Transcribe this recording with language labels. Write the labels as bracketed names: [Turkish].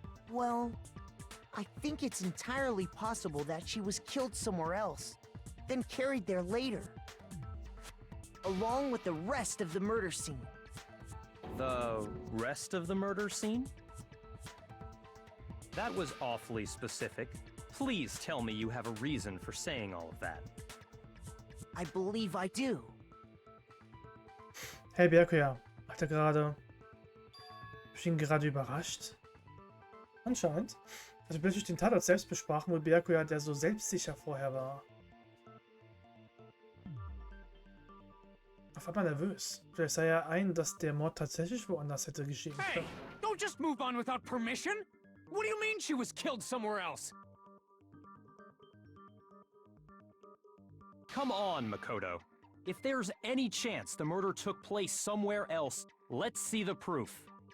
[English] Well, I think it's entirely possible that she was killed somewhere else, then carried there later, along with the rest of the murder scene. The rest of the murder scene? That was awfully specific. Please tell me you have a reason for saying all of that. I believe I do. [German] Hey Byakuya, hat er gerade... Hab ich ihn gerade überrascht? Anscheinend. Also plötzlich den Tatort selbst besprachen, wo Byakuya ja der so selbstsicher vorher war. Auf einmal nervös. Vielleicht sah er ein, dass der Mord tatsächlich woanders hätte geschehen können. [English] Hey, don't just move on without permission. What do you mean she was killed somewhere else? Come on, Makoto. If there's any chance the murder took place somewhere else, let's see the proof.